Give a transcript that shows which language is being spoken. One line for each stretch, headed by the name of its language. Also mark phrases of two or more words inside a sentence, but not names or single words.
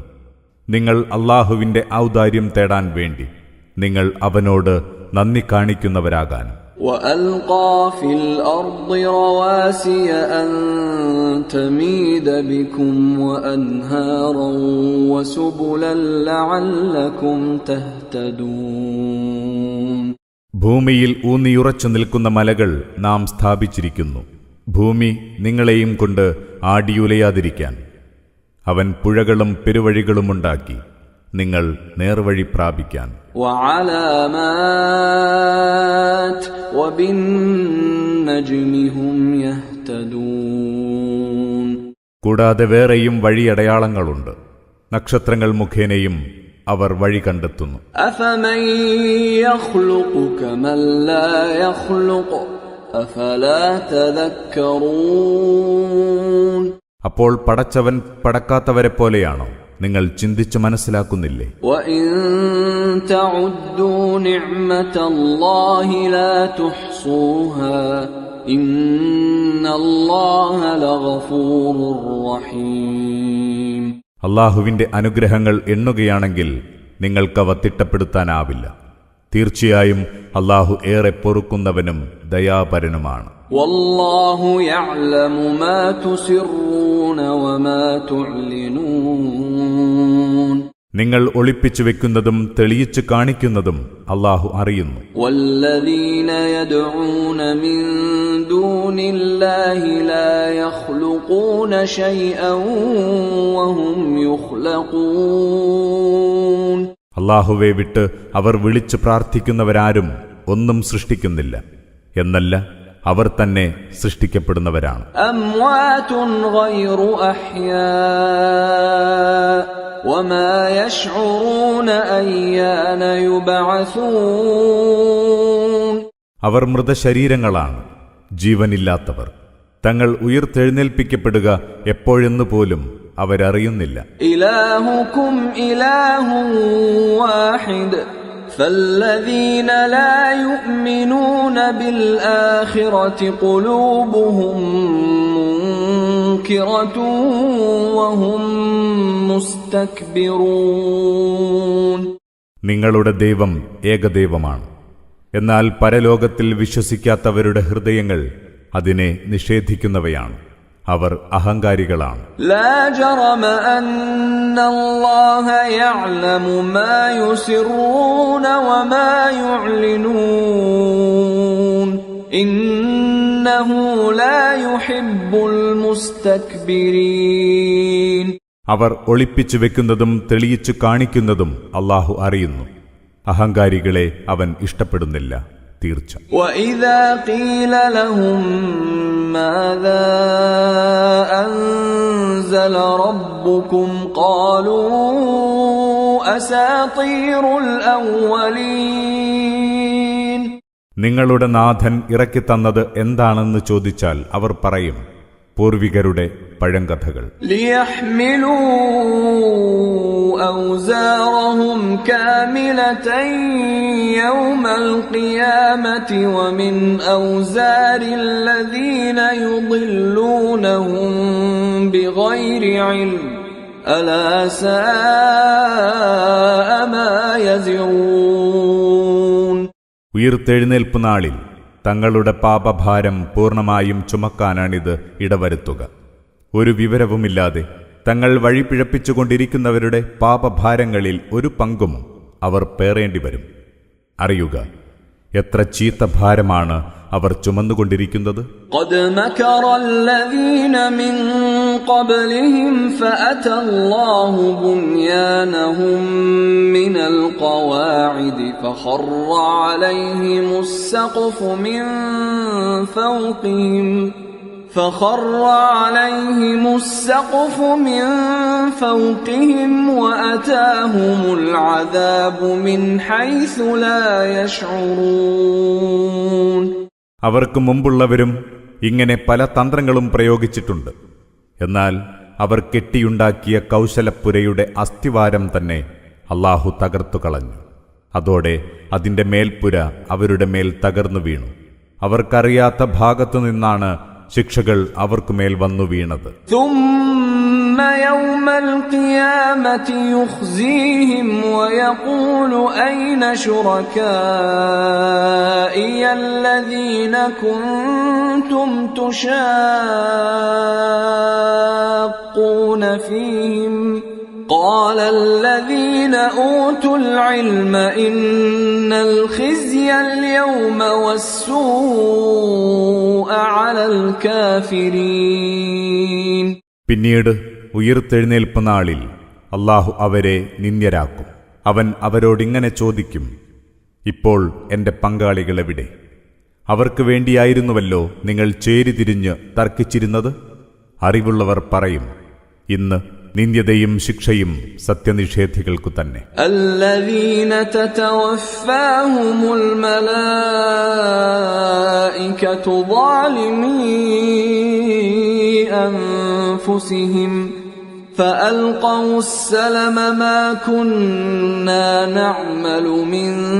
Malayalam: നിങ്ങൾ അല്ലാഹുവിന്റെ ഔദാര്യം തേടാൻ വേണ്ടി നിങ്ങൾ അവനോട് നന്ദി കാണിക്കുന്നവരാകാനും.
Arabic: وألقى في الأرض رواسي أن تميد بكم وأنهارا وسبلا لعلكم تهتدون.
Malayalam: ഭൂമിയിൽ ഊന്നിയുറച്ചു നിൽക്കുന്ന മലകൾ നാം സ്ഥാപിച്ചിരിക്കുന്നു, ഭൂമി നിങ്ങളെയും കൊണ്ട് ആടിയുലയാതിരിക്കാൻ. അവൻ പുഴകളും പെരുവഴികളുമുണ്ടാക്കി നിങ്ങൾ നേർവഴി പ്രാപിക്കാൻ.
Arabic: وعلامات وبالنجم هم يهتدون.
Malayalam: കൂടാതെ വേറെയും വഴിയടയാളങ്ങളുണ്ട്, നക്ഷത്രങ്ങൾ മുഖേനയും അവർ വഴി കണ്ടെത്തുന്നു.
Arabic: أفمن يخلق كمن لا يخلق أفلا تذكرون.
Malayalam: അപ്പോൾ പടച്ചവൻ പടക്കാത്തവരെ പോലെയാണോ? നിങ്ങൾ ചിന്തിച്ചു മനസ്സിലാക്കുന്നില്ലേ?
Arabic: وإن تعدوا نعمة الله لا تحصوها إن الله لغفور رحيم.
Malayalam: അല്ലാഹുവിന്റെ അനുഗ്രഹങ്ങൾ എണ്ണുകയാണെങ്കിൽ നിങ്ങൾക്കവ തിട്ടപ്പെടുത്താനാവില്ല. തീർച്ചയായും അല്ലാഹു ഏറെ പൊറുക്കുന്നവനും ദയാപരനുമാണ്.
Arabic: والله يعلم ما تسرون وما تعلنون.
Malayalam: നിങ്ങൾ ഒളിപ്പിച്ചു വെക്കുന്നതും തെളിയിച്ചു കാണിക്കുന്നതും അല്ലാഹു അറിയുന്നു.
Arabic: والذين يدعون من دون الله لا يخلقون شيئا وهم يخلقون.
Malayalam: അല്ലാഹുവെ വിട്ട് അവർ വിളിച്ചു പ്രാർത്ഥിക്കുന്നവരാരും ഒന്നും സൃഷ്ടിക്കുന്നില്ല, എന്നല്ല അവർ തന്നെ സൃഷ്ടിക്കപ്പെടുന്നവരാണ്.
Arabic: أموات غير أحياء وما يشعرون أيان يبعثون.
Malayalam: അവർ മൃതശരീരങ്ങളാണ്, ജീവനില്ലാത്തവർ. തങ്ങൾ ഉയർത്തെഴുന്നേൽപ്പിക്കപ്പെടുക എപ്പോഴെന്നു പോലും അവരറിയുന്നില്ല.
Arabic: إلهكم إله واحد فالذين لا يؤمنون بالآخرة قلوبهم منكرة وهم مستكبرون.
Malayalam: നിങ്ങളുടെ ദൈവം ഏകദൈവമാണ്, എന്നാൽ പരലോകത്തിൽ വിശ്വസിക്കാത്തവരുടെ ഹൃദയങ്ങൾ അതിനെ നിഷേധിക്കുന്നവയാണ്, അവർ അഹങ്കാരികളാണ്.
Arabic: لا جرم أن الله يعلم ما يسرون وما يعلنون إنه لا يحب المستكبرين.
Malayalam: അവർ ഒളിപ്പിച്ചു വെക്കുന്നതും തെളിയിച്ചു കാണിക്കുന്നതും അല്ലാഹു അറിയുന്നു. അഹങ്കാരികളെ അവൻ ഇഷ്ടപ്പെടുന്നില്ല, തീർച്ച.
Arabic: وَإِذَا قِيلَ لَهُم مَّاذَا أَنزَلَ رَبُّكُمْ قَالُوا أَسَاطِيرُ الْأَوَّلِينَ.
Malayalam: നിങ്ങളുടെ നാഥൻ ഇറക്കിത്തന്നത് എന്താണെന്ന് ചോദിച്ചാൽ അവർ പറയും, പൂർവികരുടെ പഴങ്കഥകൾ.
Arabic: لِيَحْمِلُوا أَوْزَارَهُمْ كَامِلَةً يَوْمَ الْقِيَامَةِ وَمِنْ أَوْزَارِ الَّذِينَ يُضِلُّونَهُم بِغَيْرِ عِلْمٍ أَلَا سَاءَ مَا يَزِرُونَ.
Malayalam: ഉയിർത്തെഴുന്നേൽപ്പ് നാളിൽ തങ്ങളുടെ പാപഭാരം പൂർണ്ണമായും ചുമക്കാനാണിത് ഇടവരുത്തുക. ഒരു വിവരവുമില്ലാതെ തങ്ങൾ വഴിപിഴപ്പിച്ചുകൊണ്ടിരിക്കുന്നവരുടെ പാപഭാരങ്ങളിൽ ഒരു പങ്കും അവർ പേറേണ്ടിവരും. അറിയുക, എത്ര ചീത്ത ഭാരമാണ് അവർ ചുമന്നുകൊണ്ടിരിക്കുന്നത്.
Arabic: قد مكر الذين من قبلهم فأتى الله بنيانهم من القواعد فخر عليهم السقف من فوقهم وأتاهم العذاب من حيث لا يشعرون.
Malayalam: അവർക്ക് മുമ്പുള്ളവരും ഇങ്ങനെ പല തന്ത്രങ്ങളും പ്രയോഗിച്ചിട്ടുണ്ട്. എന്നാൽ അവർ കെട്ടിയുണ്ടാക്കിയ കൗശലപ്പുരയുടെ അസ്ഥിവാരം തന്നെ അല്ലാഹു തകർത്തു കളഞ്ഞു. അതോടെ അതിന്റെ മേൽപ്പുര അവരുടെ മേൽ തകർന്നു വീണു. അവർക്കറിയാത്ത ഭാഗത്തു നിന്നാണ് ശിക്ഷകൾ അവർക്കുമേൽ വന്നു വീണത്.
Arabic: ثم يوم القيامة يخزيهم ويقول أين شركائي الذين كنتم تشاقون فيهم قال الذين أوتوا العلم إن الخزي اليوم والسوء على الكافرين.
Malayalam: പിന്നീട് ഉയിർത്തെഴുന്നേൽപ്പ് നാളിൽ അല്ലാഹു അവരെ നിന്ദ്യരാക്കും. അവൻ അവരോടിങ്ങനെ ചോദിക്കും, ഇപ്പോൾ എന്റെ പങ്കാളികളെവിടെ? അവർക്ക് വേണ്ടിയായിരുന്നുവല്ലോ നിങ്ങൾ ചേരിതിരിഞ്ഞ് തർക്കിച്ചിരുന്നത്. അറിവുള്ളവർ പറയും, ഇന്ന് നിന്ദ്യതയും ശിക്ഷയും സത്യനിഷേധികൾക്കു തന്നെ.
Arabic: الذين تتوفاهم الملائكة ظالمي أنفسهم فألقوا السلم ما كنا نعمل من